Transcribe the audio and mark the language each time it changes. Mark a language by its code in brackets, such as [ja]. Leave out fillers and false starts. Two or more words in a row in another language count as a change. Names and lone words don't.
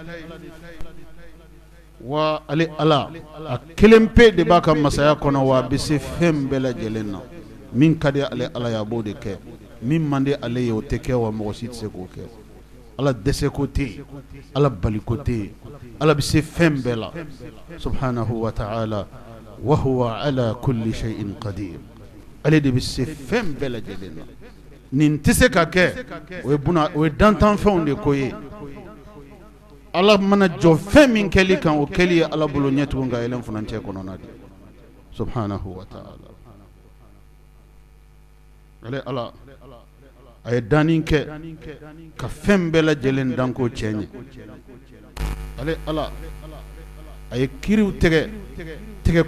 [bm] wa ale ala a kelen pe de b'a ka masaya kɔnɔ wa a bɛ se fɛn bɛɛ lajɛlen na min ka di ale ala ye a b'o de kɛ min man di ale ye o tɛ kɛ wa mɔgɔ si tɛ se k'o kɛ ala dɛsɛ ko tɛ yen ala bali ko tɛ yen ala bɛ se fɛn bɛɛ la [ar] سبحانه وتعالى وهو على كل شيء قدير [bm] ale de bɛ se fɛn bɛɛ lajɛlen na nin tɛ se ka kɛ o ye dantanfɛnw de ko ye ala mana jɔ fɛn min kɛli kan o kɛli ye ala bolo ɲɛtugun ka yɛlɛn furancɛ kɔnɔna de [ar] سبحانه وتعالى [bm] ale ala a ye danni kɛ ka fɛn bɛɛ lajɛlen dan ko cɛ ɲɛ ale ala a ye kiriw tigɛ